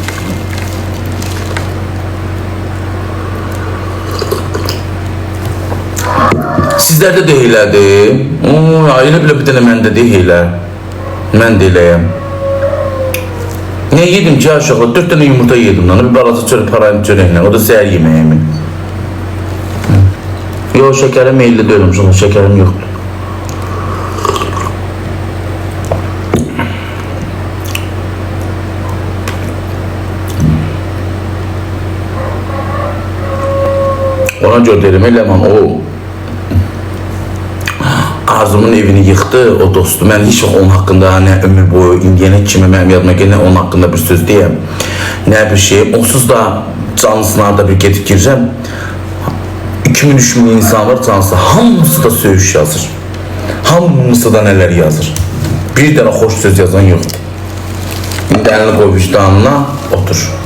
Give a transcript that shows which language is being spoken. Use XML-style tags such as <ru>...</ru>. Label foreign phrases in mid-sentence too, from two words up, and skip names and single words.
<az>Sizlərdə də elədir. Elə bilə bir dənə məndə də elə. Mən də eləyəm.</az> <tr>Ne yedim ki aşağıda? 4 tane yumurta yedim lan.</tr> <az>Bir balaca çörək parayım çörəklə. O da səhər yemeğimi.</az> <tr>Yok, şekerim</tr> <az>meyilli deyiləm.</az> <tr>Sonra şekerim yoktu.</tr> <az>Ona görə deyirəm, Leman o Arzu'nun evini yıktı o dostu.</az> <tr>Ben hiç onun hakkında ne ömür boyu</tr> <az>indiyene kimi mənim yadıma gəlir,</az> <tr>onun hakkında bir söz deyəm. Ne bir şey.</tr> <az>Onsuz da canlısına da bir gedib girirəm. 2000-3000 insan var canlısı. Hamısı da söyüş yazır. Hamısı da nələr yazır. Bir dənə xoş söz yazan yoxdur. İndi əlini qoy vicdanına, otur.</az>